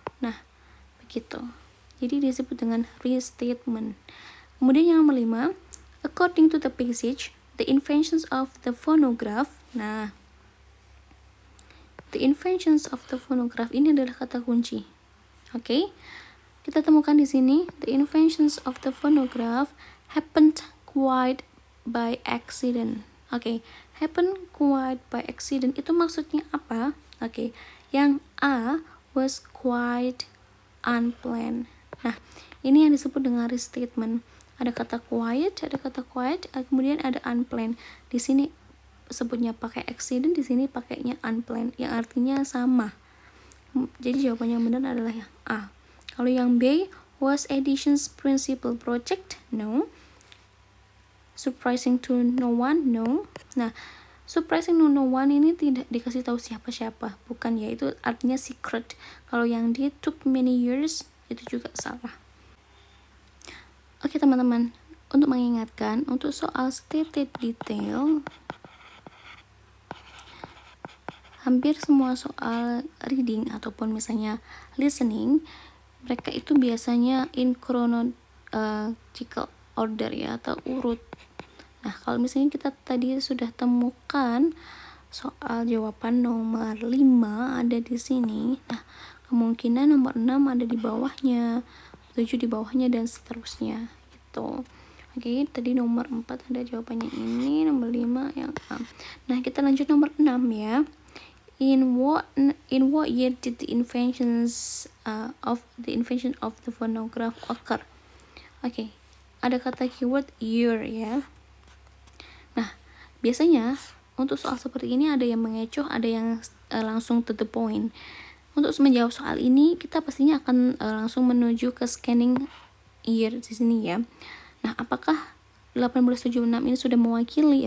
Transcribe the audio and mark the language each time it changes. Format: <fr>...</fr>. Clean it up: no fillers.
<id>Nah, begitu. Jadi disebut dengan restatement. Kemudian yang nomor 5,</id> <en>according to the passage, the inventions of the phonograph. Nah, The inventions of the phonograph</en> <id>ini adalah kata kunci. Oke. Kita temukan di sini,</id> <en>the inventions of the phonograph happened quite by accident.</en> <id>Oke,</id> <en>happened quite by accident</en> <id>itu maksudnya apa? Oke, yang A</id> <en>was quite unplanned.</en> <id>Nah, ini yang disebut dengan restatement. Ada kata quiet, kemudian ada unplanned. Di sini sebutnya pakai accident, di sini pakainya unplanned, yang artinya sama. Jadi jawabannya yang benar adalah yang A. Kalau yang B,</id> <en>was Edition's principal project? No. Surprising to no one? No.</en> <id>Nah,</id> <en>surprising to no one</en> <id>ini tidak dikasih tahu siapa-siapa, bukan ya, itu artinya secret. Kalau yang D,</id> <en>took many years,</en> <id>itu juga salah. Oke teman-teman, untuk mengingatkan, untuk soal stated detail, hampir semua soal reading ataupun misalnya listening, mereka itu biasanya</id> <en>in chronological order</en> <id>ya, atau urut. Nah, kalau misalnya kita tadi sudah temukan soal jawaban nomor 5 ada di sini, nah kemungkinan nomor 6 ada di bawahnya, 7 di bawahnya, dan seterusnya gitu. Oke, tadi nomor 4 ada jawabannya ini, nomor 5 yang A. Nah, kita lanjut nomor 6 ya.</id> <en>In what year did the invention of the phonograph occur?</en> <id>Oke, ada kata keyword year ya. Nah, biasanya untuk soal seperti ini ada yang mengecoh, ada yang langsung to the point. Untuk menjawab soal ini kita pastinya akan langsung menuju ke scanning year di sini ya. Nah, apakah 1876 ini sudah mewakili?</id>